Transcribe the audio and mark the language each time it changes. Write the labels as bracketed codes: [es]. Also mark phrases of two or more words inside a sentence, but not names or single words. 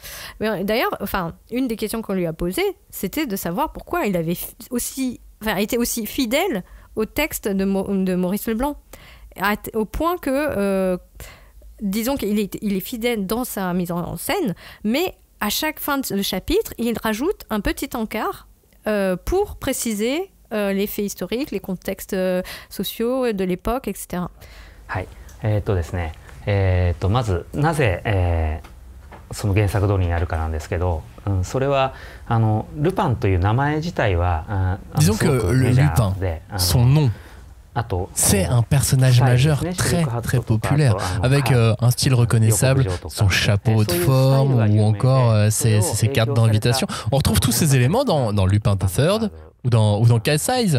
[fr] Mais d'ailleurs, une des questions qu'on lui a posées, c'était de savoir pourquoi il avait été aussi fidèle au texte de Maurice Leblanc, au point que, disons qu'il est fidèle dans sa mise en scène, mais à chaque fin de chapitre, il rajoute un petit encart pour préciser les faits historiques, les contextes sociaux de l'époque, etc. [ja] はい、ですね、まずなぜ、その原作通りになるかなんですけど、それはルパンという名前自体は [fr] Disons que le Lupin, son nom, c'est un personnage majeur très très populaire, avec un style reconnaissable, son chapeau de forme ou encore ses cartes d'invitation. On retrouve tous ces éléments dans Lupin III ou dans Cat Size.